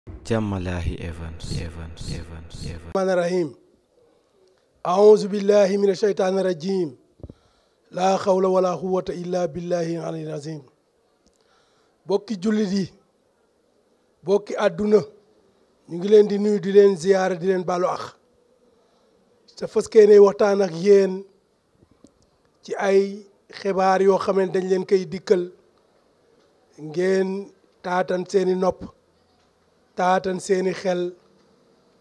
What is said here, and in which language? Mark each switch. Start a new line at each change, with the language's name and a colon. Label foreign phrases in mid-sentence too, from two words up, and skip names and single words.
Arabic: Jamalahi Evans. الرحمن الرحيم أعوذ بالله من الشيطان الرجيم لا حول ولا قوة إلا بالله العلي العظيم
Wolof: bokki jullit yi bokki àdduna ñu ngi leen di nuyu di leen ziyaara di leen baalu ak te fas yéene waxtaan ak yéen ci ay xibaar yoo xam ne dañ leen koy dikkal ngeen taatan seeni nopp taatan seeni xel te